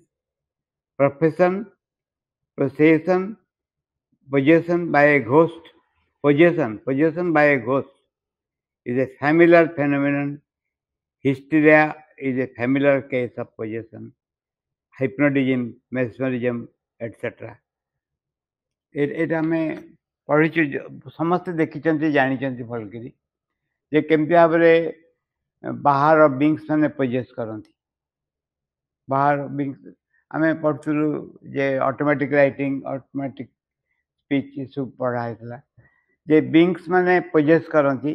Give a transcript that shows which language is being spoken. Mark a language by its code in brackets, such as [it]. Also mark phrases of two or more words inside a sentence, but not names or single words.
[en] Profession, possession, possession by a ghost, possession by a ghost is a familiar phenomenon. Hysteria is a familiar case of possession. Hypnotism, mesmerism, etc. [or] ଏଇଟା ଆମେ ପଢ଼ିଛୁ, ସମସ୍ତେ ଦେଖିଛନ୍ତି ଜାଣିଛନ୍ତି ଭଲକିରି ଯେ କେମିତି ଭାବରେ ବାହାର ବିଙ୍ଗସ୍ ମାନେ ପଜେସ୍ କରନ୍ତି। ବାହାର ବିଙ୍ଗସ୍ ଆମେ ପଢ଼ୁଥିଲୁ ଯେ [en] automatic writing, automatic speech [or] ଏସବୁ ପଢ଼ା ହେଇଥିଲା ଯେ ବିଙ୍ଗସ୍ ମାନେ ପଜେସ୍ କରନ୍ତି।